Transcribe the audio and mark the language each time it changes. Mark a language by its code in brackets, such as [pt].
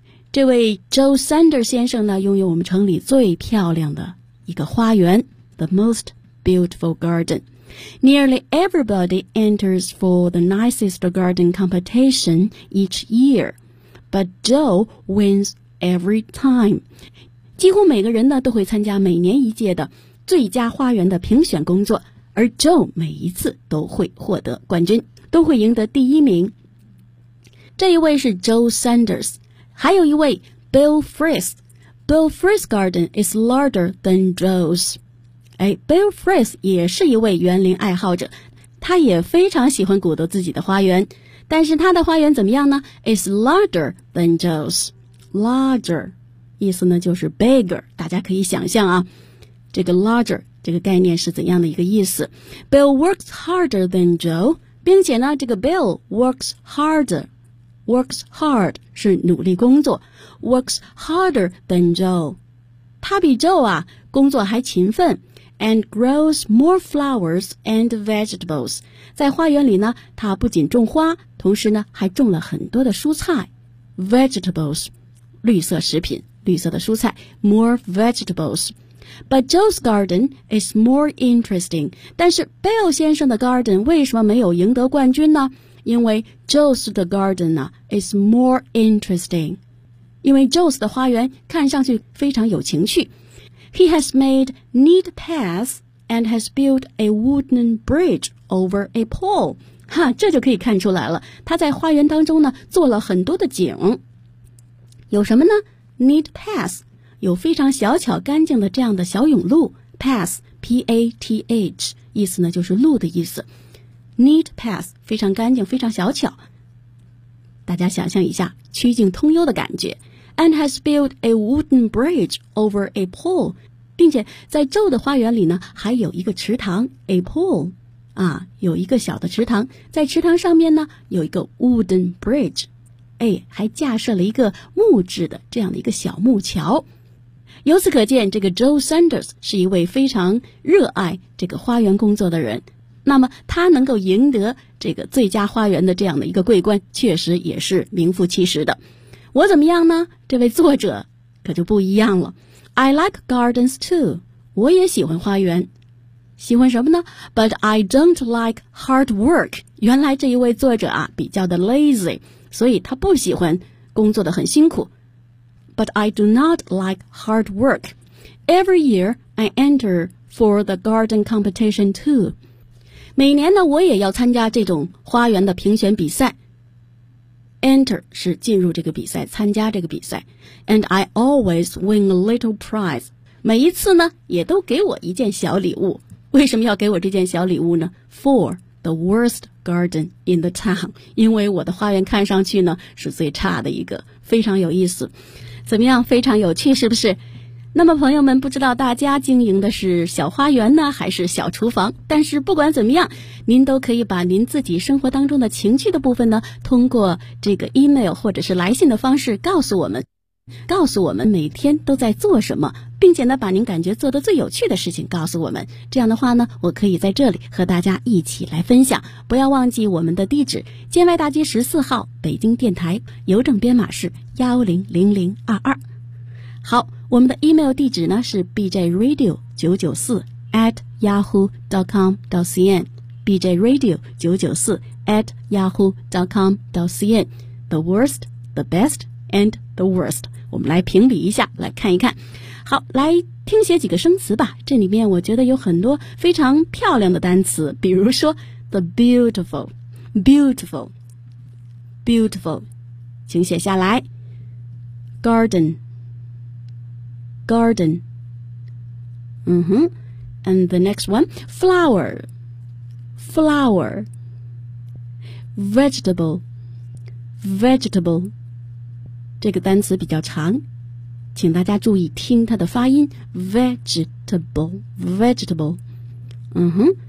[zh] 这位 Joe Sanders 先生呢拥有我们城里最漂亮的一个花园 [en] The most beautiful garden Nearly everybody enters for the nicest garden competition each year, but Joe wins every time. [zh] 几乎每个人呢都会参加每年一届的最佳花园的评选工作，而 Joe 每一次都会获得冠军，都会赢得第一名。这一位是 Joe Sanders， 还有一位 Bill Frist. [en] Bill Frist's garden is larger than Joe's. [zh] Bill Frist 也是一位园林爱好者他也非常喜欢鼓捣自己的花园但是他的花园怎么样呢 [en] It's larger than Joe's [zh] Larger 意思呢就是 bigger 大家可以想象啊这个 larger 这个概念是怎样的一个意思 [en] Bill works harder than Joe [zh] 并且呢这个 Bill works harder Works hard 是努力工作 Works harder than Joe 他比 Joe 啊工作还勤奋 [en] and grows more flowers and vegetables. [zh] 在花园里呢他不仅种花同时呢还种了很多的蔬菜。 vegetables, 绿色食品绿色的蔬菜 more vegetables. [en] But Joe's garden is more interesting. [zh] 但是 Bill 先生的 garden 为什么没有赢得冠军呢因为 Joe's 的 garden 呢 [en] is more interesting. [zh] 因为 Joe's 的花园看上去非常有情趣。 [en] He has made neat paths and has built a wooden bridge over a pool. [zh] 哈，这就可以看出来了，他在花园当中呢做了很多的景。有什么呢？ Neat path， 有非常小巧干净的这样的小甬路。 Path， P-A-T-H， 意思呢就是路的意思。 Neat path， 非常干净，非常小巧，大家想象一下曲径通幽的感觉。 [en] And has built a wooden bridge over a pool， [zh] 并且在旧的花园里呢还有一个池塘。 A pool， 啊，有一个小的池塘，在池塘上面呢有一个 wooden bridge，哎，还架设了一个木质的这样的一个小木桥。由此可见，这个 Joe Sanders 是一位非常热爱这个花园工作的人。那么他能够赢得这个最佳花园的这样的一个桂冠，确实也是名副其实的。我怎么样呢？这位作者可就不一样了。 [en] I like gardens too， [zh] 我也喜欢花园。喜欢什么呢？ [en] But I don't like hard work。 [zh] 原来这一位作者啊比较的 lazy，所以他不喜欢工作的很辛苦。 [en] But I do not like hard work. Every year I enter for the garden competition too. [zh] 每年呢我也要参加这种花园的评选比赛。 Enter 是进入这个比赛，参加这个比赛。 [en] And I always win a little prize. [zh] 每一次呢也都给我一件小礼物。为什么要给我这件小礼物呢？ [en] For the worst garden in the town， [zh] 因为我的花园看上去呢是最差的一个。非常有意思，怎么样，非常有趣是不是？那么朋友们，不知道大家经营的是小花园呢还是小厨房，但是不管怎么样，您都可以把您自己生活当中的情趣的部分呢通过这个 email 或者是来信的方式告诉我们，告诉我们每天都在做什么，并且呢把您感觉做得最有趣的事情告诉我们。这样的话呢我可以在这里和大家一起来分享。不要忘记我们的地址，建外大街14号北京电台，邮政编码是100022。好，我们的 email 地址呢是 bjradio994@yahoo.com.cn， bjradio994@yahoo.com.cn。 [en] The worst, the best and the worst， [zh] 我们来评比一下，来看一看。好，来听写几个生词吧。这里面我觉得有很多非常漂亮的单词，比如说 the beautiful， beautiful， beautiful， 请写下来。 [en] garden， garden， 嗯哼。 and the next one， [zh] flower， flower， vegetable， vegetable，这个单词比较长，请大家注意听它的发音。 [en] Vegetable， Vegetable， 嗯哼。